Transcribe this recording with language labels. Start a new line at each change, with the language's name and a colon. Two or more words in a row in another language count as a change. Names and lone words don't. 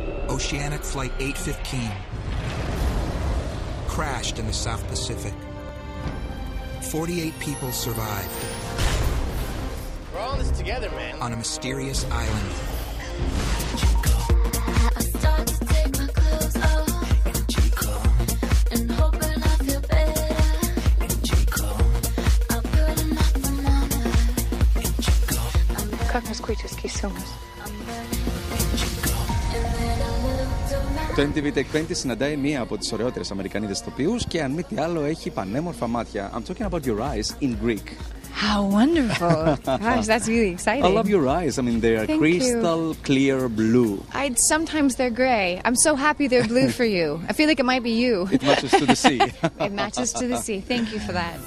English: Oceanic Flight 815 crashed in the South Pacific. 48 people survived. We're all in this together, man. On a mysterious island. Как мы σκουίτσες
Greek: Το MTV Take 20 συναντάει μία από τις ωραιότερες Αμερικανίδες ηθοποιούς και αν μη τι άλλο έχει πανέμορφα μάτια.
English: I'm talking about your eyes in Greek. How wonderful. Gosh, that's really exciting. I love your eyes. I mean, they are crystal clear blue. Sometimes they're gray. I'm so happy they're blue for you. I feel like it might be you. It matches to the sea. It matches to the sea. Thank you for that.